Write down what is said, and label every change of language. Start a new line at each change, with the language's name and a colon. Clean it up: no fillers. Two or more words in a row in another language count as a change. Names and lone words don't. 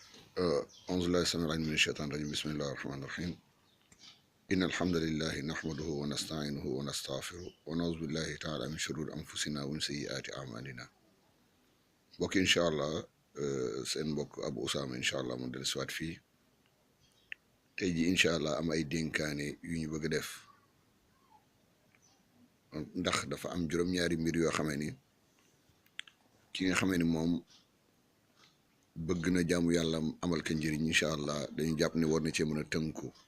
Arabic: أعوذ بالله السميع العليم من الشيطان الرجيم بسم الله الرحمن الرحيم إن الحمد لله نحمده ونستعينه ونستغفره ونعوذ بالله تعالى من شرور أنفسنا ومن سيئات أعمالنا
Wolof: mbokk
Arabic: إن شاء الله
Wolof: seen mbokk Abou Ousama
Arabic: إن شاء الله
Wolof: mu del siwaat fii tey ji
Arabic: إن شاء الله
Wolof: am ay dénkaane yu ñu bëgg a def ndax dafa am juróom-ñaari mbir yoo xamee ni ki nga xamee ni moom bëgg na jaamu yàlla amal ka njëriñ
Arabic: إن شاء الله
Wolof: dañu jàpp ne war na cee mën a tënku